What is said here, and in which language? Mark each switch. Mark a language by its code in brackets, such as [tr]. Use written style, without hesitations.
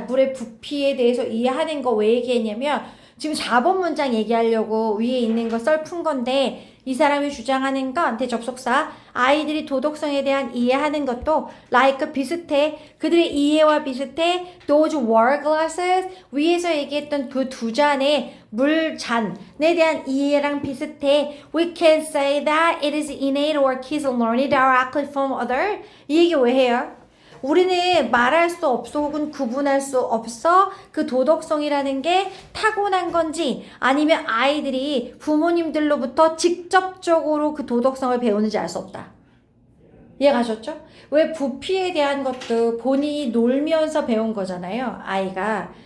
[ko] 물의 부피에 대해서 이해하는 거 왜 얘기했냐면 지금 4번 문장 얘기하려고 위에 있는 거 썰 푼 건데 이 사람이 주장하는 건 대접속사 아이들이 도덕성에 대한 이해하는 것도 like 비슷해. 그들의 이해와 비슷해. [en] Those water glasses [ko] 위에서 얘기했던 그 두 잔의 물잔에 대한 이해랑 비슷해. [en] We can say that it is innate or kids learn it directly from other. [ko] 이 얘기 왜 해요? 우리는 말할 수 없어 혹은 구분할 수 없어 그 도덕성이라는 게 타고난 건지 아니면 아이들이 부모님들로부터 직접적으로 그 도덕성을 배우는지 알 수 없다. 이해가셨죠? 왜 부피에 대한 것도 본인이 놀면서 배운 거잖아요. 아이가.